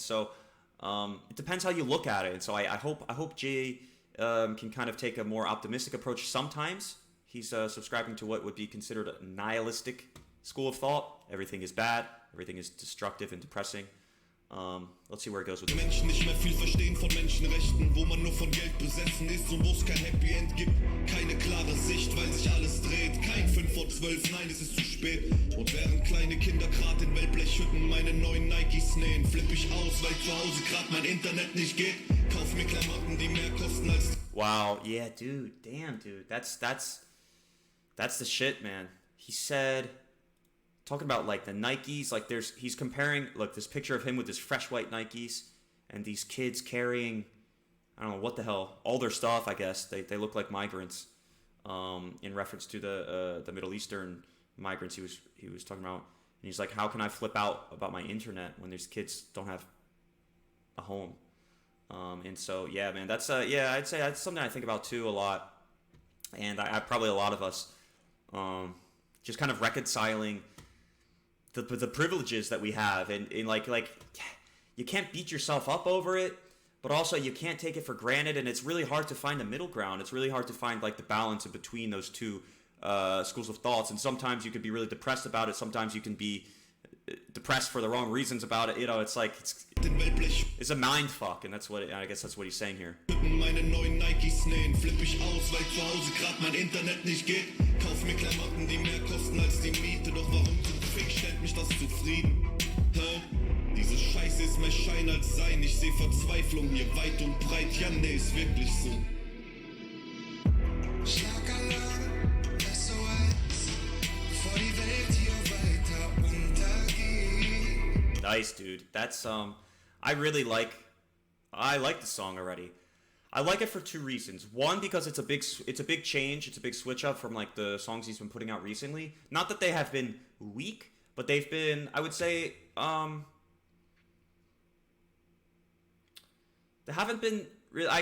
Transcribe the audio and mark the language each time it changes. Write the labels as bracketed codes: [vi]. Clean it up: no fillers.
[en] And so it depends how you look at it. And so I hope Jay can kind of take a more optimistic approach. Sometimes he's subscribing to what would be considered a nihilistic school of thought. Everything is bad. Everything is destructive and depressing. Let's see where it goes with [de] Menschen nicht mehr viel verstehen von Menschenrechten, wo man nur von Geld besessen ist und wo es kein Happy End gibt. Keine klare Sicht, weil sich alles dreht. Kein 5 vor 12, nein, es ist zu spät. Und während kleine Kinder grad in Wellblechhütten meine neuen Nikes nähen, flipp ich aus, weil zu Hause grad mein Internet nicht geht. Kauf mir Klamotten, die mehr kosten als... [en] Wow, yeah, dude, damn, dude, that's the shit, man. He said... Talking about like the Nikes, like he's comparing, look, this picture of him with his fresh white Nikes and these kids carrying, I don't know what the hell, all their stuff, I guess. They look like migrants, in reference to the Middle Eastern migrants he was talking about. And he's like, how can I flip out about my internet when these kids don't have a home? And so, yeah, man, that's, I'd say that's something I think about too a lot. And I probably a lot of us, just kind of reconciling the privileges that we have, and like you can't beat yourself up over it, but also you can't take it for granted, and it's really hard to find the middle ground. It's really hard to find like the balance in between those two schools of thoughts, and sometimes you could be really depressed about it, sometimes you can be depressed for the wrong reasons about it. It's like it's a mind fuck, and I guess that's what he's saying here. [de] Meine neuen Nikes nähen, flipp ich aus, weil zu Hause grad mein Internet nicht geht. Kauf mir Klamotten, die mehr kosten als die Miete, doch warum zum Fick stellt mich das zufrieden? Hä? Diese Scheiße ist mehr Schein als Sein, ich seh Verzweiflung hier weit und breit, ja nee, ist wirklich so. Schlagalarm, SOS, bevor die Welt hier weiter untergeht. [en] Nice, dude. That's I really like the song already. I like it for two reasons. One, because it's a big change, it's a big switch up from like the songs he's been putting out recently. Not that they have been weak, but they've been, I would say, they haven't been really.